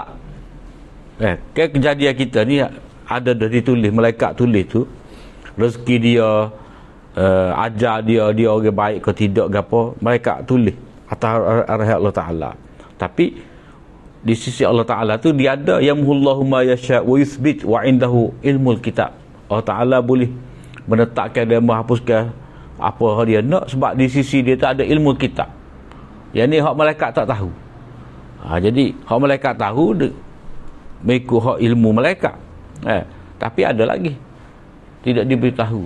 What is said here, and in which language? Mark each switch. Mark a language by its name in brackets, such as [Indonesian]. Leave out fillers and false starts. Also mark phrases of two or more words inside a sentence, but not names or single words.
[Malay] Kejadian kita ni ada dah ditulis, malaikat tulis tu. Rezeki dia, ajar dia orang baik ke tidak ke apa, malaikat tulis atas arahan Allah Ta'ala. Tapi di sisi Allah Ta'ala tu dia ada [Arabic] يمحو الله ما يشاء ويثبت وعنده علم الكتاب. [Malay] Allah Ta'ala boleh menetapkan dan menghapuskan apa dia nak, sebab di sisi dia tu ada ilmu kitab. Yang ni hak malaikat tak tahu. Jadi hak malaikat tahu mengikut hak ilmu malaikat. Tapi ada lagi tidak diberitahu.